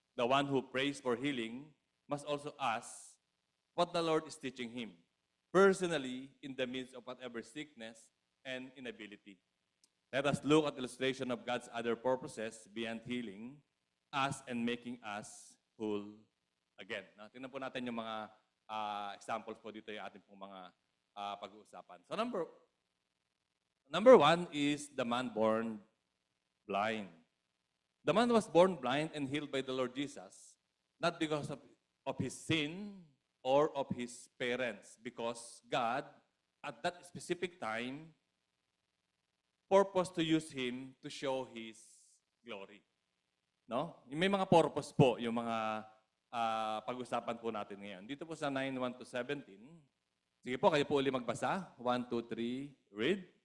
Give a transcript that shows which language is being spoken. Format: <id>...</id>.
<en>The one who prays for healing must also ask what the Lord is teaching him, personally in the midst of whatever sickness and inability. Let us look at illustration of God's other purposes beyond healing us and making us whole again.</en> <tl>Tingnan po natin yung mga examples po dito yung ating pong mga pag-uusapan.</tl> <en>So number one is the man born blind. The man was born blind and healed by the Lord Jesus, not because of his sin or of his parents, because God, at that specific time, purpose to use him to show his glory. No?</en> <tl>May mga purpose po, yung mga pag-usapan po natin ngayon. Dito po sa 9:1 to 17. Sige po, kayo po uli magbasa.</tl> <en>1, 2, 3, read.</en>